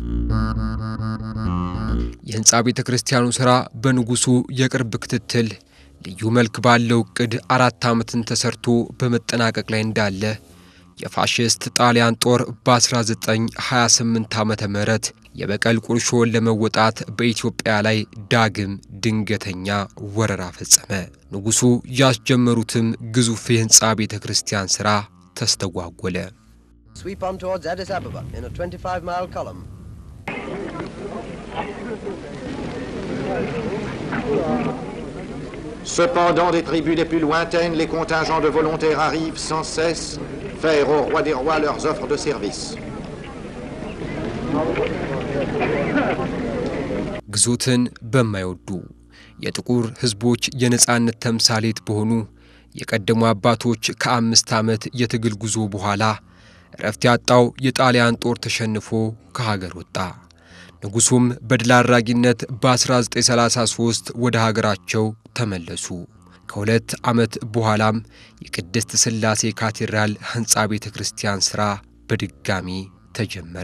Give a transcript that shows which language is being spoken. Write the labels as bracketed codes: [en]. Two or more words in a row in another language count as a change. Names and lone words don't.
[am] የሕንፃ ቤተ ክርስቲያኑ ሥራ በንጉሱ የቅርብ ክትትል ልዩ መልክ ባለው ዕቅድ 4 ዓመትን ተሰርቶ በመጠናቀቅ ላይ እንዳለ የፋሽስት ጣሊያን ጦር በ1928 ዓመተ ምህረት የበቀል ቁርሾን ለመወጣት በኢትዮጵያ ላይ ዳግም ድንገተኛ ወረራ ፈጸመ። ንጉሱ ያስጀመሩትም ግዙፍ የሕንፃ ቤተ ክርስቲያን ሥራ ተስተጓጎለ። [fr] Cependant, des tribus les plus lointaines, les contingents de volontaires arrivent sans cesse faire au roi des rois leurs offres de service. [am] ግዞትን በማይወዱ የጥቁር ህዝቦች የነጻነት ተምሳሌት በሆኑ የቀደሙ አባቶች ከ5 ዓመት የትግል ጉዞ በኋላ ረፍት ያጣው የጣሊያን ጦር ተሸንፎ ከሀገር ወጣ። ንጉሱም በድል አድራጊነት በ1933 ወደ ሀገራቸው ተመለሱ። ከሁለት ዓመት በኋላም የቅድስት ሥላሴ ካቴድራል ሕንጻ ቤተ ክርስቲያን ሥራ በድጋሚ ተጀመረ።